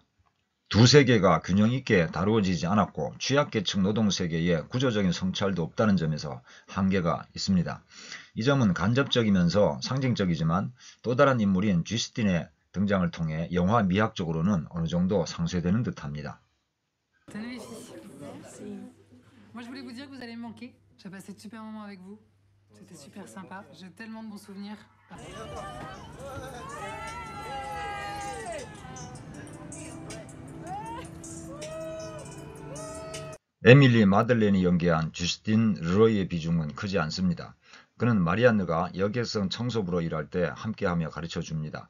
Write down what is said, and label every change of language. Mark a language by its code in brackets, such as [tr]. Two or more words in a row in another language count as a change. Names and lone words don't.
[ko] 두 세계가 균형 있게 다루어지지 않았고 취약계층 노동세계에 구조적인 성찰도 없다는 점에서 한계가 있습니다. 이 점은 간접적이면서 상징적이지만 또 다른 인물인 쥐스틴의 등장을 통해 영화 미학적으로는 어느 정도 상쇄되는 듯합니다. [fr] Moi je voulais vous dire que vous allez me manquer. J'ai passé de super moments avec vous. C'était super sympa. J'ai tellement de bons souvenirs. [ko] 에밀리 마들렌이 연기한 주스틴 르로이의 비중은 크지 않습니다. 그는 마리안느가 여객선 청소부로 일할 때 함께하며 가르쳐줍니다.